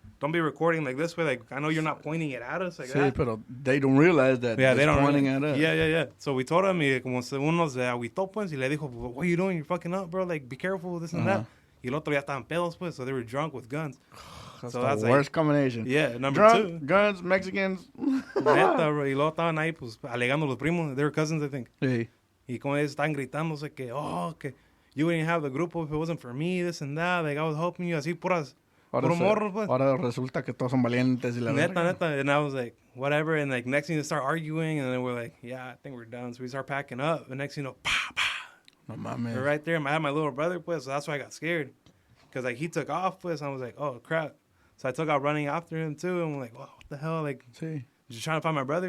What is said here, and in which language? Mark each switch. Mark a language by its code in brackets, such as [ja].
[en] Don't be recording like this way. Like, I know you're not pointing it at us like that. [es] Pero [en] they don't realize that they don't pointing at us. Yeah. So we told him, [es] y como uno se agüitó, pues, y le dijo, [en] what are you doing? You're fucking up, bro. Like, be careful, this and that. [es] Y el otro ya estaban pedos, pues, [en] so they were drunk with guns. That's the worst combination. Yeah, number drunk, 2. guns, Mexicans. [es] Neta, bro. Y luego estaban ahí, pues, alegando los primos. [en] They were cousins, I think. [es] Sí. Y como ellos estaban gritándose que, que [en] you wouldn't have the grupo if it wasn't for me, this and that. Like, I was helping you. [es] Así, puras... Ahora resulta que todos son valientes y la neta. [en] And I was like, whatever. And like, next thing they start arguing, and then we're like, yeah, I think we're done. So we start packing up. And next thing you know, [es] no mames. [en] We're right there. I had my little brother, pues, so that's why I got scared. Because like, he took off, pues, and I was like, oh, crap. So I took out running after him, too. And I'm like, what the hell? Like, just trying to find my brother.